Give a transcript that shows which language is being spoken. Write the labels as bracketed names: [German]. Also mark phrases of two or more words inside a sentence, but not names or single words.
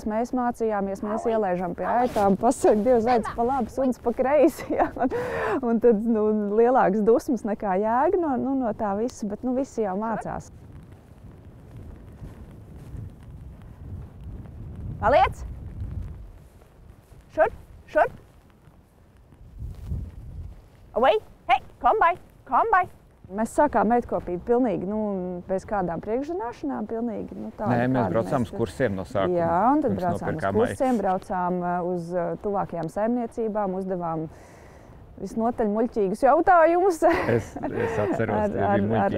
[Latvian] Mēs mācījāmies, mēs ielēžam pie aitām, pasaka, Dievs, aitas pa labi, suns pa kreisi. Jā. Un tad lielāks dusmas nekā jēga no tā visa, bet visi jau mācās. Paliec! Šurp! [English] Away! Hey! Come by! [Latvian] Mēs sākām meidkopību pilnīgi, bez kādām priekšzināšanām, pilnīgi, tā. Nē, mēs braucām uz kursiem no sākuma. Jā, un tad braucām uz kursiem, braucām uz tuvākajām saimniecībām, uzdevām visnotaļ muļķīgus jautājumus. Es atceros, tie bija muļķīgi.